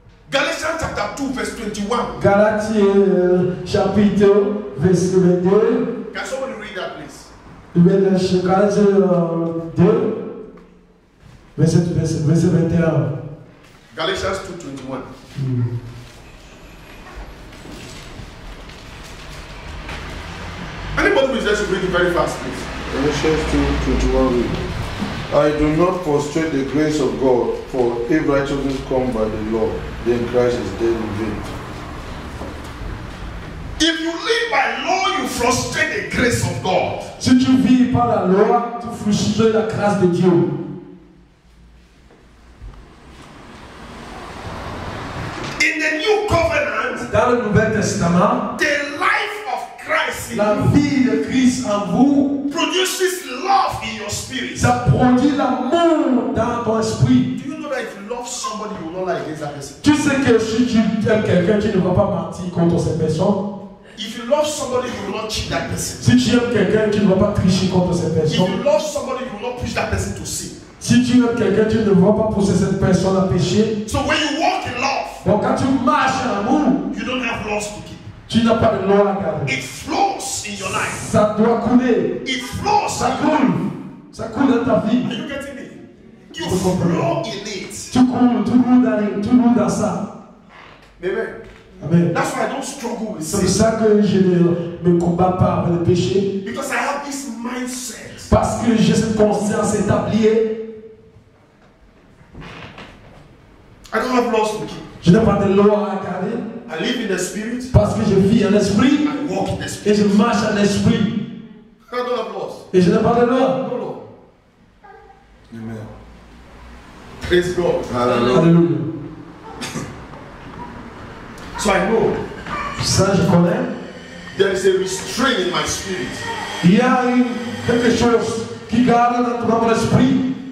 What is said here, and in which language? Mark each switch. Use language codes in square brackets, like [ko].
[en] Galatians chapter 2 verse 21. [fr] Galatiens chapitre verset 22. [en] Can somebody read that please? [fr] Galatiens 2 verset 21. [en] Galatians 2:21. Anybody who is there should read it very fast, please. Galatians 2:21 read, I do not frustrate the grace of God, for if righteousness come by the law, then Christ is dead in vain. If you live by law, you frustrate the grace of God. [fr] Si tu vis par la loi, tu frustres la grâce de Dieu. [en] In the new covenant, [fr] Dans le Nouveau Testament, [en] the life of Christ in [fr] la [en] you [fr] vie de Christ en vous, [en] produces love in your spirit. [fr] ça produit l'amour dans ton esprit. [en] Do you know that if you love somebody, you will not lie against that person? [fr] Tu sais que si tu aimes quelqu'un, tu ne vas pas mentir contre cette personne. [en] If you love somebody, you will not cheat that person. [fr] Si tu aimes quelqu'un, tu ne vas pas tricher contre cette [en] If [fr] personne. [en] you love somebody, you will not push that person to sin. [fr] Si tu aimes quelqu'un, tu ne vas pas pousser cette personne à pécher. [en] So when you walk in love, [fr] Donc quand tu marches en amour, [en] you don't have laws to keep. [fr] tu n'as pas de loi à garder. [en] It flows in your life. [fr] Ça doit couler. [en] It flows [fr] Ça [en] in your life. [fr] coule. Ça coule dans ta vie. [en] Are you getting me? You flow in it. [fr] Tu cours dans ça. [en] Amen. [fr] Amen. [en] That's why I don't struggle with [fr] C'est pour [en] sin. [fr] ça que je ne me combats pas avec le péché. [en] Because I have this mindset. [fr] Parce que j'ai cette conscience établie. [en] I don't have laws to keep. [fr] Je n'ai pas de loi à garder. [en] I live in the spirit. [fr] Parce que je vis en esprit. [en] I walk in the [fr] Et [en] spirit. [fr] je marche en esprit. [en] I don't have laws. [fr] Et je n'ai pas de loi. [en] No law. Amen. Praise God. Hallelujah. [fr] Alléluia. [en] So I know [fr] Ça, je connais. [en] there is a restraint in my spirit [fr] Il y a quelque chose qui garde dans mon esprit,